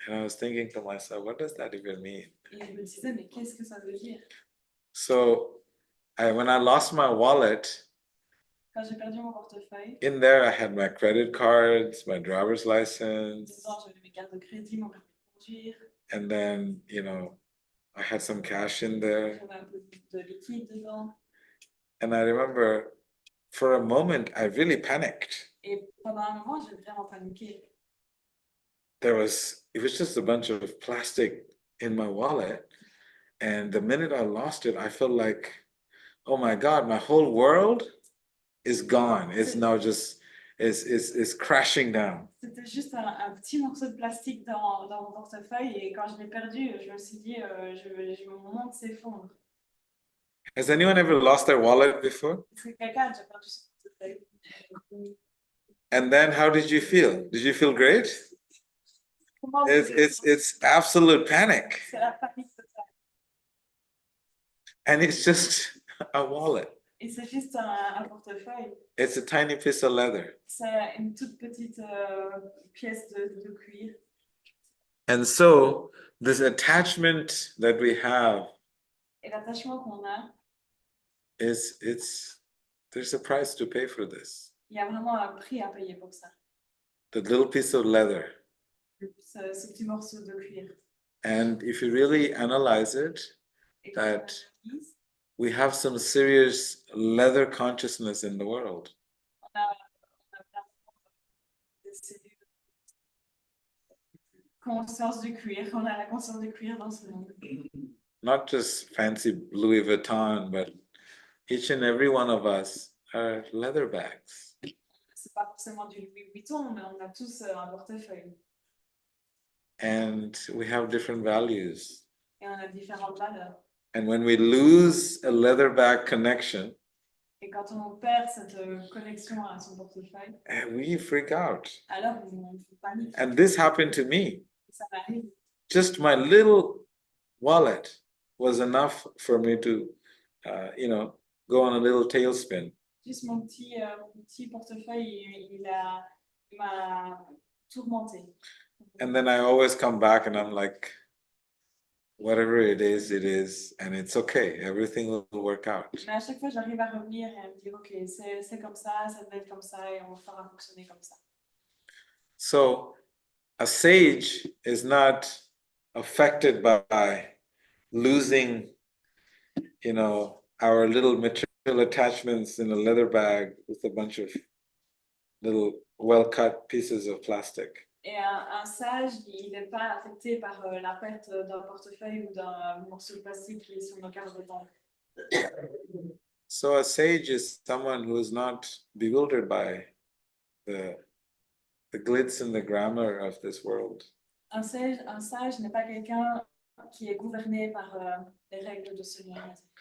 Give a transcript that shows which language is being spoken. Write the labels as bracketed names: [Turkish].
[English] And I was thinking to myself, what does that even mean? [French] Et je me disais, mais qu'est-ce que ça veut dire? [English] So when I lost my wallet, [French] Quand j'ai perdu mon portefeuille, [English] in there I had my credit cards, my driver's license, [French] dedans, j'avais mes cartes de crédit, mon permis de conduire, [English] and then, you know, I had some cash in there. [French] j'avais un peu de liquide dedans. [English] And I remember for a moment, I really panicked. [French] Et pendant un moment, j'ai vraiment paniqué. [English] It was just a bunch of plastic in my wallet. And the minute I lost it, I felt like, oh my God, my whole world is gone. It's now just, it's crashing down. [French] C'était juste un petit morceau de plastique dans mon portefeuille. Et quand je l'ai perdu, je me suis dit, mon monde s'effondre. [English] Has anyone ever lost their wallet before? [French] Est-ce que quelqu'un a déjà perdu son portefeuille? [English] And then how did you feel? Did you feel great? [French] Comment [English] It's absolute panic. [French] C'est la panique totale. [English] And it's just a wallet. [French] Et c'est juste un portefeuille. [English] It's a tiny piece of leather. [French] C'est une toute petite pièce de cuir. [English] And so this attachment that we have [French] Et l'attachement qu'on a, [English] there's a price to pay for this. [French] il y a vraiment un prix à payer pour ça. [English] The little piece of leather. [French] Ce petit morceau de cuir. [English] And if you really analyze it, [French] Et quand [English] that [French] on analyse, [English] we have some serious leather consciousness in the world. [French] on a vraiment des cellules. Conscience du cuir, on a la conscience du cuir dans ce monde. [English] Not just fancy Louis Vuitton, but each and every one of us are leather bags. [French] C'est pas forcément du Louis Vuitton, mais on a tous un portefeuille. [English] and we have different values. [French] et on a différentes valeurs. [English] And when we lose a leatherback connection, [French] Et quand on perd cette connexion à son portefeuille, [English] we freak out. [French] alors on panique. [English] And this happened to me. [French] Ça m'arrive. [English] Just my little wallet was enough for me to, go on a little tailspin. [French] Juste mon petit portefeuille, il m'a tourmenté. [English] And then I always come back and I'm like, whatever it is, and it's okay. Everything will work out. [French] Mais à chaque fois, j'arrive à revenir et à me dire, ok, c'est comme ça devait être comme ça, et on va faire fonctionner comme ça. [English] So a sage is not affected by losing, our little material attachments in a leather bag with a bunch of little well-cut pieces of plastic. [French] Et un sage, il n'est pas affecté par la perte d'un portefeuille ou d'un morceau de plastique qui est sur nos cartes de banque. [English] So a sage is someone who is not bewildered by the glitz and the glamour of this world. [French] Un sage n'est pas quelqu'un qui est gouverné par les règles de ce monde.